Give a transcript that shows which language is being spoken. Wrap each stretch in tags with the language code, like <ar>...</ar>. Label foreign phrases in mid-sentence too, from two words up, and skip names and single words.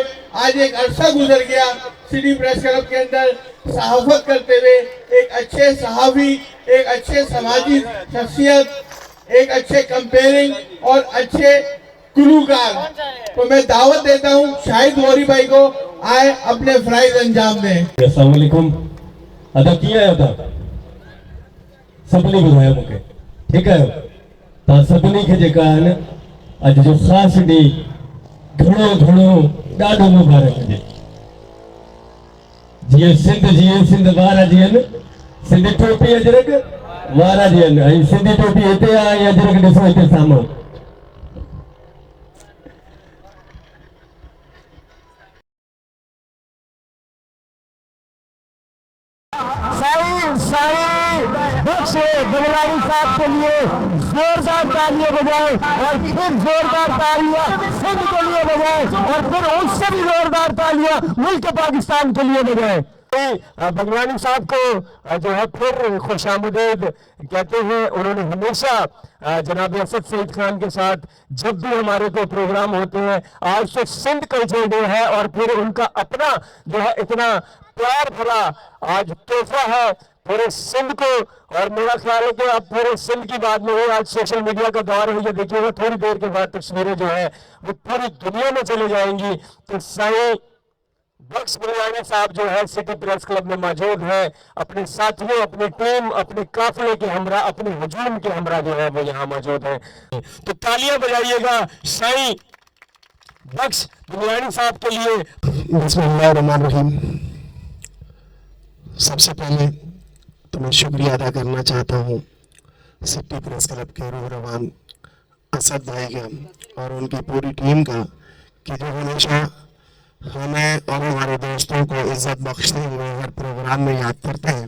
<ur>آج ایک عرصہ گزر گیا سٹی پریس کلب کے اندر صحافت کرتے ہوئے، ایک اچھے صحافی، ایک اچھے سماجی شخصیت، ایک اچھے کمپیئرنگ اور اچھے گلوکار. تو میں دعوت دیتا ہوں شاہد غوری بھائی کو آئے اپنے فرائض انجام دیں.</ur> <ar>السلام علیکم.</ar> <sd>ادا کیا ہے، ادا سبنی ॿुधायो मूंखे، ठीकु आहे. तव्हां सभिनी खे जेका आहे न अॼु जो ख़ासि ॾींहुं घणो ॾाढो मुबारक हुजे. जीअं सिंध वारा जीअं सिंधी टोपी अजरक वारा जीअं, ऐं सिंधी टोपी हिते आहे, अजरक ॾिसो हिते साम्हूं.</sd> <ur>بخش بنگلانی صاحب کے لیے زوردار تالیاں بجائیں، اور پھر زوردار تالیاں سندھ کے لیے بجائیں، اور پھر اس سے بھی زوردار تالیاں ملک پاکستان کے لیے بجائیں. بنگلانی صاحب کو جو ہے پھر خوش آمدید کہتے ہیں. انہوں نے ہمیشہ جناب اسد سعید خان کے ساتھ جب بھی ہمارے کوئی پروگرام ہوتے ہیں، آج تو سندھ</ur> <en>culture day</en> <ur>ہے، اور پھر ان کا اپنا جو ہے اتنا پیار بھرا آج تحفہ ہے پورے سندھ کو. اور میرا خیال ہے کہ اب پورے سندھ کی بات نہیں ہے، آج</ur> <en>social media</en> <ur>کا دور ہے. یہ دیکھیے گا تھوڑی دیر کے بعد تصویریں جو ہے وہ پوری دنیا میں چلی جائیں گی. تو سائیں بخش بنگلانی صاحب جو ہے سٹی پریس کلب میں موجود ہے، اپنے ساتھیوں، اپنی ٹیم، اپنے قافلے کے ہمراہ، اپنے ہجوم کے ہمراہ جو ہے وہ یہاں موجود ہے. تو تالیاں بجائیے گا سائیں بخش بنگلانی صاحب کے لیے. بسم اللہ الرحمن الرحیم. سب سے پہلے تو میں شکریہ ادا کرنا چاہتا ہوں سٹی پریس کلب کے روح رواں اسد بھائی کا اور ان کی پوری ٹیم کا، کہ جو ہمیشہ ہمیں اور ہمارے دوستوں کو عزت بخشتے ہوئے ہر پروگرام میں یاد کرتے ہیں.</ur>